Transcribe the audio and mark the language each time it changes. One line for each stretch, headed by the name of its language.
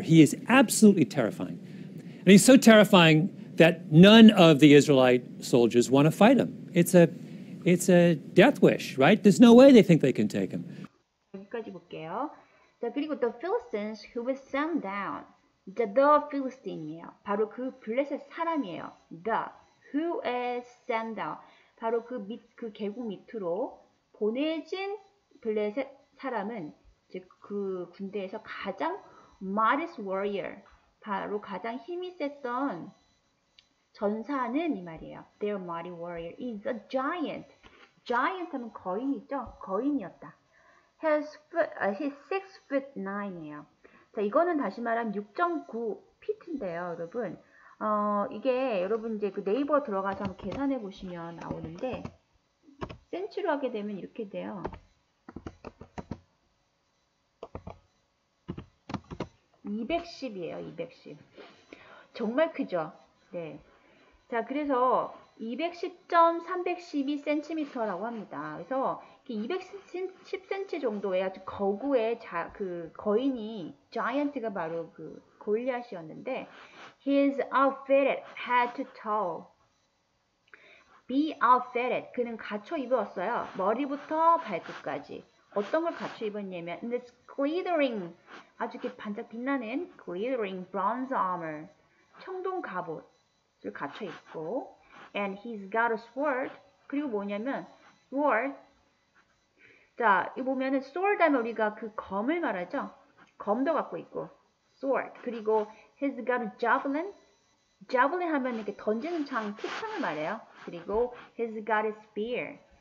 English: He is absolutely terrifying. And he's so terrifying that none of the Israelite soldiers want to fight him. It's a death wish, right? There's no way they think they can take him.
Korean: 여기까지 볼게요.
English: 자, 그리고 the Philistines who was sent down. the Philistine이에요.
Korean: 바로 그 블레셋 사람이에요.
English: The who is sent down.
Korean: 바로 그 계곡 밑으로 보내진 블레셋 사람은 즉 그 군대에서 가장 mightiest warrior. 바로 가장 힘이 셌던 전사는 이 말이에요.
English: Their mighty warrior is a giant.
Korean: giant 하면 거인이죠.
English: 거인이었다. He's 6'9"이에요.
Korean: 자, 이거는 다시 말하면 6.9 feet인데요, 여러분. 이게 여러분 이제 그 네이버 들어가서 한번 계산해 보시면 나오는데 센치로 하게 되면 이렇게 돼요. 210이에요, 210. 정말 크죠? 네. 자, 그래서 210.312cm라고 합니다. 그래서 210cm 정도의 아주 거구의 그 거인이 giant가 바로 그 골리앗이었는데 He is outfitted head to toe. Be outfitted. 그는 갖춰 입었어요. 머리부터 발끝까지. 어떤 걸 갖춰 입었냐면 this glittering 아주 이렇게 반짝 빛나는 glittering bronze armor. 청동 갑옷을 갖춰 입고 and he's got a sword. 그리고 뭐냐면 sword. 자, 이 보면은 sword 하면 우리가 그 검을 말하죠. 검도 갖고 있고 sword.
English: 그리고 he's got a javelin.
Korean: javelin 하면 이렇게 던지는 창, 투창을 말해요.
English: 그리고 he's got a spear.